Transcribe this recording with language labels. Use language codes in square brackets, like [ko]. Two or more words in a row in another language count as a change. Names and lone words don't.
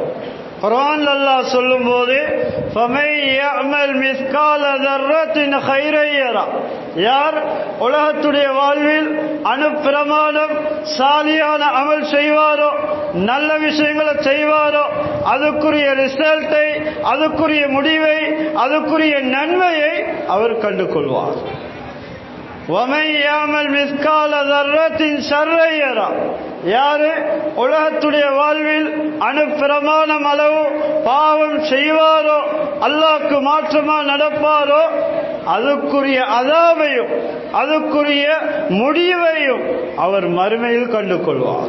[ta] குர்ஆன் அல்லாஹ் சொல்லும்போது [ar] فمن يعمل مثقال ذرة خيرا يره, [ta] யார் உலகத்துடைய வாழ்வில் அணுப்பிரமாணம் சாலியான அமல் செய்வாரோ, நல்ல விஷயங்களை செய்வாரோ அதுக்குரிய ரிசல்ட்டை, அதுக்குரிய முடிவை, அதுக்குரிய நன்மையை அவர் கண்டு கொள்வார். [ar] وَمَنْ يَعْمَلْ مِثْقَالَ ذَرَّةٍ شَرًّا يَرَهُ, [ta] யாரு உலகத்துடைய வாழ்வில் அணுப்பிரமாணம் அளவு பாவம் செய்வாரோ, அல்லாஹ்க்கு மாற்றமா நடப்பாரோ அதுக்குரிய அதாபையும் அதுக்குரிய முடிவையும் அவர் மறுமையில் கண்டு கொள்வார்.